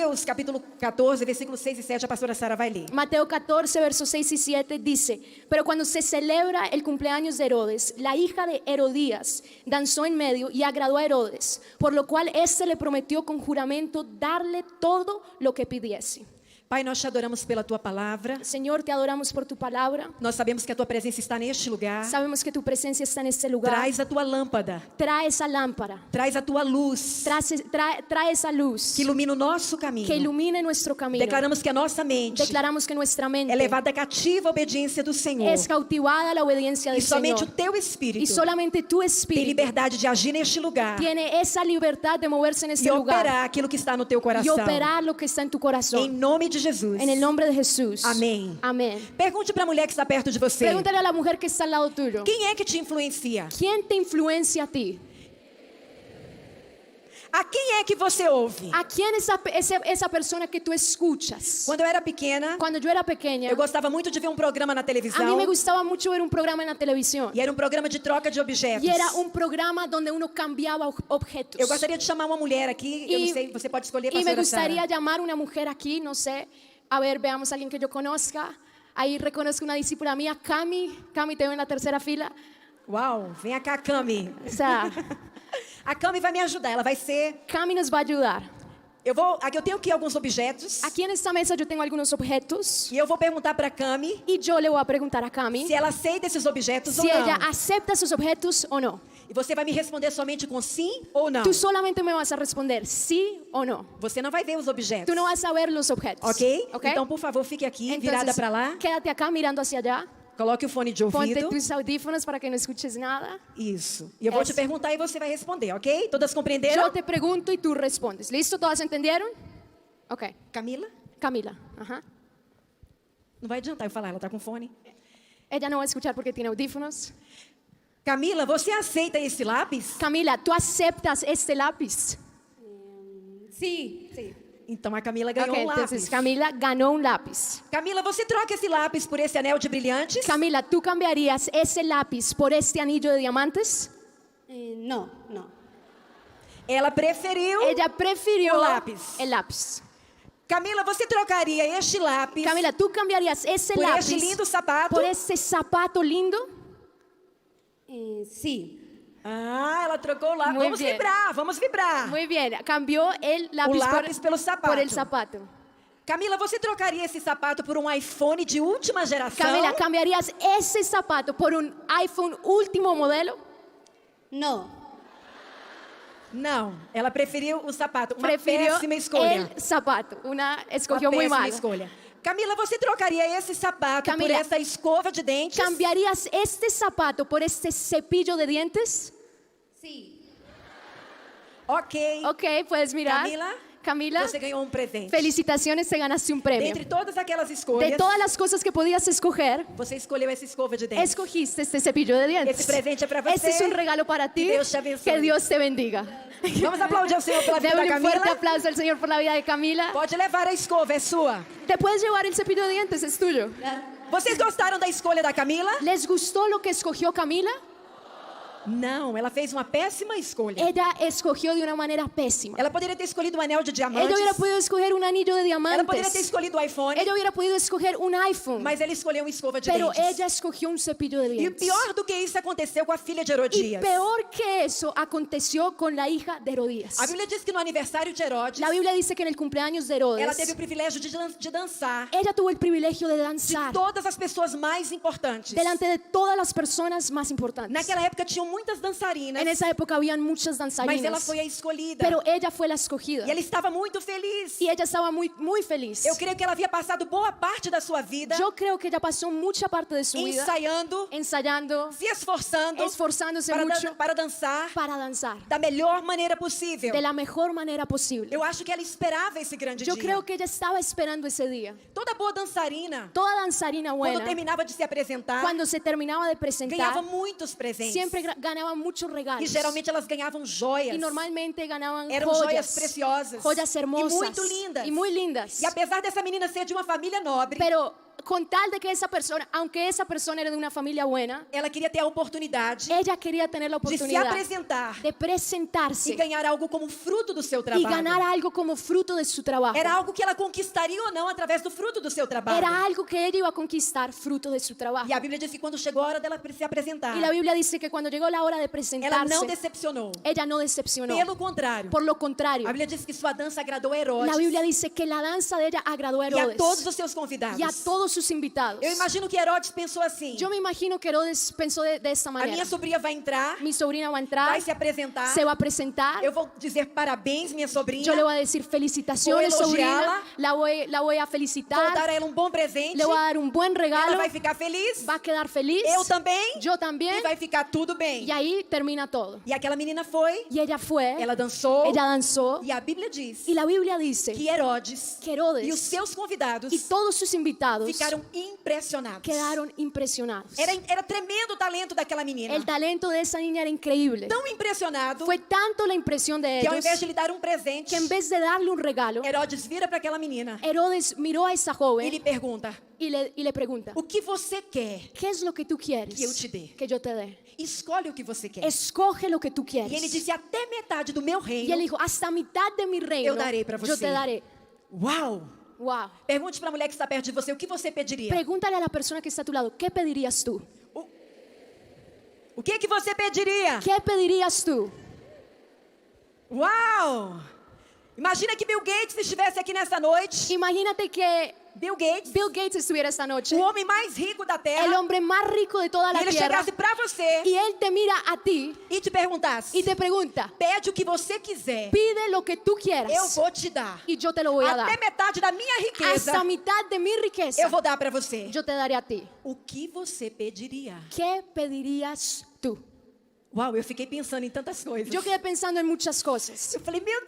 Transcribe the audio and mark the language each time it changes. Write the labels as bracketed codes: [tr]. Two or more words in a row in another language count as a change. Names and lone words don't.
[pt] Mateus, capítulo 14, versículos 6 e 7, a pastora Sara vai ler. [es] Mateo 14, versos 6 y 7 dice: pero cuando se celebra el cumpleaños de Herodes, la hija de Herodías danzó en medio y agradó a Herodes, por lo cual éste le prometió con juramento darle todo lo que pidiese. [pt] Pai, nós te adoramos pela tua palavra. [es] Señor, te adoramos por tu palabra. [pt] Nós sabemos que a tua presença está neste lugar. [es] Sabemos que tu presencia está en este lugar. [pt] Traz a tua lâmpada. [es] Trae esa lámpara. [pt] Traz a tua luz. [es] Trae esa luz [pt] Que ilumina o nosso caminho. [es] que ilumine nuestro camino. [pt] Declaramos que a nossa mente [es] Declaramos que nuestra mente [pt] é levada cativa à obediência do Senhor. [es] es cautivada a la obediencia [pt] E [es] del [pt] somente o [es] Señor. [pt] teu [es] Y [pt] Espírito [es] solamente tu [pt] tem [es] espíritu [pt] liberdade de agir neste lugar [es] tiene esa libertad de moverse en este [pt] e [es] lugar [pt] operar aquilo que está no teu [es] y [pt] coração. [es] operar lo que está en tu [pt] Em [es] corazón. [pt] nome de Jesus. [es] En el nombre de Jesús. [pt] Amém. [es] Amén. [pt] Pergunte para a mulher que está perto de você. [es] Pregúntale a la mujer que está al lado tuyo. [pt] Quem é que te influencia? [es] ¿Quién te influencia a ti? [pt] A quem é que você ouve? [es] ¿A quién es esa persona que tú escuchas? [pt] Quando eu era pequena, [es] Cuando yo era pequeña, [pt] eu gostava muito de ver um programa na [es] a mí [pt] televisão. [es] me gustaba mucho ver un programa en la televisión. [pt] E era um programa de troca de objetos. [es] Y era un programa donde uno cambiaba objetos. [pt] Eu gostaria de chamar uma mulher aqui. Eu não sei, você pode escolher, [es] Y me [pt] pastora [es] gustaría [pt] Sara. [es] llamar una mujer aquí, no sé. A ver, veamos a alguien que yo conozca. Ahí reconozco una discípula mía, Cami. Cami, te veo en la tercera fila. [pt] Uau, vem cá, Cami. [es] O sea, [pt] A Cami vai me ajudar, ela vai ser... [es] Cami nos va a ayudar. [pt] Aqui eu tenho aqui alguns objetos. [es] Aquí en esta mesa yo tengo algunos objetos. [pt] E eu vou perguntar para Cami [es] Y yo le voy a preguntar a Cami [pt] se ela aceita esses objetos [es] si [pt] ou não. [es] ella acepta esos objetos o no. [pt] E você vai me responder somente com sim ou não. [es] Tú solamente me vas a responder sí o no. [pt] Você não vai ver os objetos. [es] Tú no vas a ver los objetos. [pt] Ok? [es] ¿Ok? [pt] Então, por favor, fique aqui, virada [es] Entonces, [pt] para lá. [es] quédate acá mirando hacia allá. [pt] Coloque o fone de [es] Ponte [pt] ouvido. [es] tus audífonos para que no escuches nada. [pt] Isso. E eu vou te Isso. perguntar e você vai responder, ok? Todas compreenderam? [es] Yo te pregunto y tú respondes. ¿Listo? ¿Todas entendieron? Ok. [pt] Camila? [es] Camila. Ajá. [pt] Não vai adiantar eu falar, ela tá com fone. [es] Ella no va a escuchar porque tiene audífonos. [pt] Camila, você aceita esse lápis? [es] Camila, ¿tú aceptas este lápiz? Sí, sí. [pt] Então a Camila ganhou [es] Ok, [pt] um lápis. [es] entonces Camila ganó un lápiz. [pt] Camila, você troca esse lápis por esse anel de brilhantes? [es] Camila, ¿tú cambiarías ese lápiz por este anillo de diamantes? No, no. [pt] Ela preferiu. [es] Ella prefirió [pt] o lápiz. [es] el lápiz. [pt] Camila, você trocaria este lápis [es] Camila, ¿tú cambiarías ese [pt] por [es] lápiz [pt] este lindo sapato? [es] por ese zapato lindo? Sí. [pt] Ah, ela trocou o lápis. [es] Muy [pt] Vamos [es] bien. [pt] vibrar, vamos vibrar. [es] Muy bien, cambió el lápiz, [pt] lápiz pelo sapato. [es] por el zapato. [pt] Camila, você trocaria esse sapato por um iPhone de última geração? [es] Camila, ¿cambiarías ese zapato por un iPhone último modelo? No. [pt] Não, ela preferiu o sapato. Uma [es] Prefirió [pt] péssima escolha. [es] el zapato. Escogió [pt] Uma [es] muy [pt] péssima [es] mal. [pt] escolha. Camila, você trocaria esse sapato [es] Camila, [pt] por essa escova de dentes? [es] ¿Cambiarías este zapato por este cepillo de dientes? Sí. Ok. Ok, puedes mirar. [pt] Camila, Você ganhou um presente. [es] felicitaciones, te ganaste un premio. [pt] Dentre todas aquelas escolhas, [es] De todas las cosas que podías escoger, [pt] você escolheu essa escova de dentes. [es] escogiste este cepillo de dientes. [pt] Esse presente é para você. [es] Este es un regalo para ti. [pt] Que Deus te abençoe. [es] Que Dios te bendiga. [pt] Vamos aplaudir ao Senhor pela vida da [es] Démosle un fuerte [pt] Camila. [es] aplauso al Señor por la vida de Camila. [pt] Pode levar a escova, é sua. [es] Te puedes llevar el cepillo de dientes, es tuyo. [pt] Vocês gostaram da escolha da Camila? [es] ¿Les gustó lo que escogió Camila? [pt] Não, ela fez uma péssima escolha. [es] Ella escogió de una manera pésima. [pt] Ela poderia ter escolhido um anel de diamantes. [es] Ella hubiera podido escoger un anillo de [pt] Ela poderia ter [es] diamantes. [pt] escolhido o iPhone. [es] Ella hubiera podido escoger un iPhone. [pt] Mas ela escolheu uma escova de [es] Pero [pt] dentes. [es] ella escogió un cepillo de [pt] E [es] dientes. [pt] pior do que isso aconteceu com a filha de [es] Y [pt] Herodias. [es] peor que eso aconteció con la hija de Herodías. [pt] A Bíblia diz que no aniversário de Herodes, [es] La Biblia dice que en el cumpleaños de [pt] ela [es] Herodes, [pt] teve o privilégio de dançar [es] ella tuvo el privilegio de [pt] de [es] danzar [pt] todas as pessoas mais importantes. [es] delante de todas las personas más importantes. [pt] Naquela época tinham muitas dançarinas, [es] En esa época habían muchas [pt] mas ela [es] danzarinas, [pt] foi a escolhida. [es] pero ella fue la escogida. [pt] E ela estava muito feliz. [es] Y ella estaba muy, muy feliz. [pt] Eu creio que ela havia passado boa parte da sua vida [es] Yo creo que ella pasó mucha parte de su vida [pt] ensaiando, [es] ensayando, [pt] se esforçando [es] esforzándose [pt] para, [es] mucho [pt] para dançar [es] para danzar [pt] da melhor maneira possível. [es] de la mejor manera posible. [pt] Eu acho que ela esperava esse grande [es] Yo [pt] dia. [es] creo que ella estaba esperando ese día. [pt] Toda boa dançarina, [es] Toda danzarina [pt] quando [es] buena, [pt] terminava de se apresentar, [es] cuando se terminaba de presentar, [pt] ganhava muitos presentes. [es] siempre ganaba muchos [pt] E [es] regalos. [pt] geralmente elas ganhavam joias. [es] Y normalmente ganaban [pt] Eram joias [es] joyas, [pt] preciosas [es] joyas hermosas [pt] e muito lindas. [es] y muy lindas. [pt] E apesar dessa menina ser de uma família nobre, [es] Pero con tal de que esa persona, aunque esa persona era de una familia buena, [pt] ela queria ter a oportunidade [es] ella quería tener la [pt] de se [es] oportunidad [pt] apresentar [es] de [pt] e [es] presentarse [pt] ganhar algo como fruto do seu [es] y [pt] trabalho. [es] ganar algo como fruto de su trabajo. [pt] Era algo que ela conquistaria ou não através do fruto do seu trabalho. [es] Era algo que ella iba a conquistar fruto de su trabajo. [pt] E a Bíblia diz que quando chegou a hora dela se apresentar, [es] Y la Biblia dice que cuando llegó la hora de [pt] ela [es] presentarse, [pt] não decepcionou. [es] ella no decepcionó. [pt] Pelo contrário, [es] Por lo contrario, [pt] a Bíblia diz que sua dança agradou a Herodes [es] la Biblia dice que la danza de ella agradó a [pt] e a [es] Herodes [pt] todos os seus convidados. [es] y a todos sus invitados. [pt] Eu imagino que Herodes pensou assim: [es] Yo me imagino que Herodes pensó de esta [pt] a [es] manera. [pt] minha sobrinha vai entrar, [es] Mi sobrina va a entrar, [pt] vai se apresentar, [es] se va a presentar. [pt] eu vou dizer parabéns, minha sobrinha, [es] Yo le voy a decir felicitaciones, Voy a sobrina. elogiarla. La voy a [pt] vou [es] felicitar. [pt] dar a ela um bom presente, [es] Le voy a dar un buen [pt] ela [es] regalo. [pt] vai ficar feliz, [es] Va a quedar feliz. [pt] eu também, [es] Yo también. [pt] e vai ficar tudo bem. [es] Y ahí termina todo. [pt] E aquela menina foi, [es] Y ella fue. [pt] ela dançou, [es] Ella danzó. [pt] e a Bíblia diz [es] Y la Biblia dice [pt] que Herodes [es] que Herodes [pt] e os seus convidados [es] y todos sus invitados [pt] ficaram impressionados. [es] quedaron impresionados. [pt] Era tremendo o talento daquela menina. [es] El talento de esa niña era increíble. [pt] Tão impressionado [es] Fue tanto la impresión de [pt] que ao [es] ellos [pt] invés de lhe dar um presente, [es] que en vez de darle un regalo, [pt] Herodes vira para aquela menina [es] Herodes miró a esa [pt] e [es] joven [pt] lhe pergunta: [es] y le pregunta, [pt] o que você quer? [es] ¿qué es lo que tú quieres [pt] Que eu te dê. [es] que yo te dé? [pt] Escolhe o que você quer. [es] Escoge lo que tú [pt] E ele [es] quieres. [pt] disse: até metade do meu [es] Y [pt] reino. [es] él dijo, hasta mitad de mi reino [pt] Eu darei pra [es] yo [pt] você. [es] te daré. [pt] Uau! [es] Wow. [pt] Pergunte para a mulher que está perto de você: o que você pediria? [es] Pregúntale a la persona que está a tu lado, ¿qué pedirías tú? [pt] O que você pediria? [es] ¿Qué pedirías tú? [pt] Uau! Imagina que Bill Gates estivesse aqui nessa noite. [es] Imagínate que Bill Gates, Bill Gates estuviera esta noche, [pt] o homem mais rico da [es] el [pt] Terra, [es] hombre más rico de toda [pt] e [es] la [pt] ele [es] tierra, [pt] chegasse para você [es] y él te mira a ti [pt] e te perguntasse: [es] y te pregunta, [pt] pede o que você quiser, [es] pide lo que tú [pt] eu [es] quieras [pt] vou te dar. [es] y yo te lo voy a [pt] Até [es] dar. [pt] metade da minha riqueza, [es] Hasta mitad de mi riqueza, [pt] eu vou dar para você. [es] yo te daré a ti. [pt] O que você pediria? [es] ¿Qué pedirías tú? [pt] Uau, eu fiquei pensando em tantas coisas. [es] Yo quedé pensando en muchas cosas. [pt] Eu falei: meu